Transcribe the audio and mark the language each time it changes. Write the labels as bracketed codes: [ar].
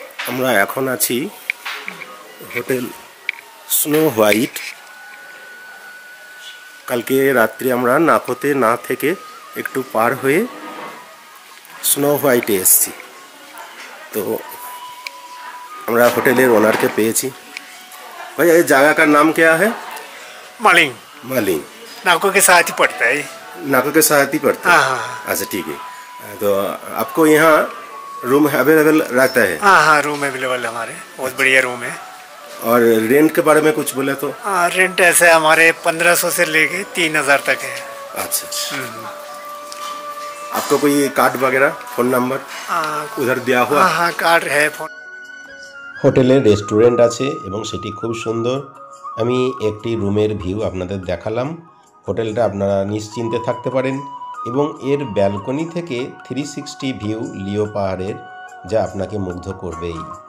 [bn] আমরা এখন আছি হোটেল স্নো হোয়াইট। কালকে রাত্রি আমরা নাকোতে না থেকে একটু পার হয়ে স্নো হোয়াইটে এসেছি। तो আমরা হোটেলের ওনারকে পেয়েছি। [hi] भैया इस जगह का नाम क्या है? मालिंग मालिंग। नाको के साथ ही पड़ता है। नाको के साथ ही पड़ता है। हाँ। अच्छा ठीक है। तो आपको यहाँ रूम अवेलेबल रहता है? हाँ, रूम अवेलेबल हमारे, बहुत बढ़िया रूम है। और रेंट के बारे में कुछ बोले तो? रेंट ऐसे हमारे 1500 से लेके 3000 तक है। अच्छा। आपको कोई कार्ड वगैरह, फोन नंबर उधर दिया हुआ? हाँ, कार्ड है। फोन [bn] হোটেলে রেস্টুরেন্ট আছে এবং সেটি খুব সুন্দর। আমি একটি রুমের ভিউ আপনাদের দেখালাম। হোটেলটা আপনারা নিশ্চিন্তে থাকতে পারেন এবং এর ব্যালকনি থেকে 360 ভিউ লিও পাহাড়ের, যা আপনাকে মুগ্ধ করবেই।